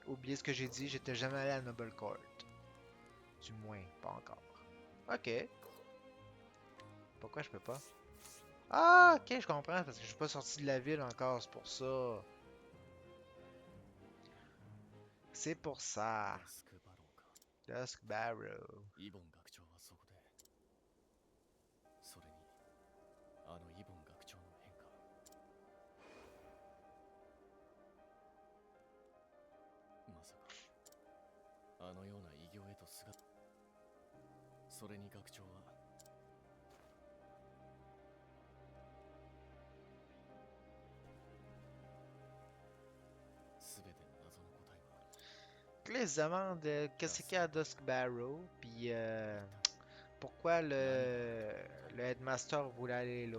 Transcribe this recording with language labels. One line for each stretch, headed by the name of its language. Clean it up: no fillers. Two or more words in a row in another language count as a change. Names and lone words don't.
French: Oubliez ce que j'ai dit, j'étais jamais allé à Noble Court. Du moins, pas encore. Ok. Pourquoi je peux pas? Ah, ok, je comprends, parce que je suis pas sorti de la ville encore, c'est pour ça. C'est pour ça.
Japanese: ダスクバローか。 Dusk Barrow. イボン学長はそこで、それにあのイボン学長の変化、まさかあのような異形へと姿、それに学長は全ての謎の答えは
French: Là, ils se demandent qu'est-ce qu'il y a à Dusk Barrow, puis pourquoi le Headmaster voulait aller là.